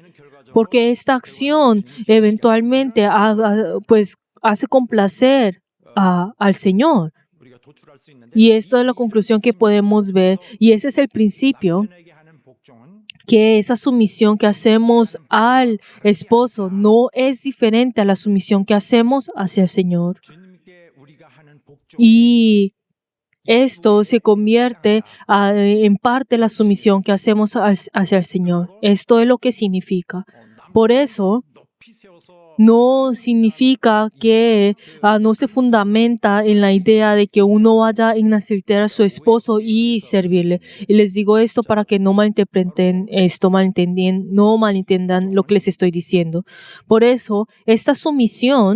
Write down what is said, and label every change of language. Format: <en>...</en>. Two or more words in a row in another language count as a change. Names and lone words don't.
<es>Porque esta acción eventualmente pues hace complacer al Señor. Y esto es la conclusión que podemos ver. Y ese es el principio que esa sumisión que hacemos al esposo no es diferente a la sumisión que hacemos hacia el Señor.</es> <ko>주님께 우리가 하는 복종의</ko> <es>Y esto se convierte en parte de la sumisión que hacemos hacia el Señor. Esto es lo que significa. Por eso,</es> <ko>높이 세워서</ko> <es>no significa que no se fundamenta en la idea de que uno vaya a enaltecer a su esposo y servirle. Y les digo esto para que no malinterpreten esto, no malentendan lo que les estoy diciendo. Por eso, esta sumisión,</es>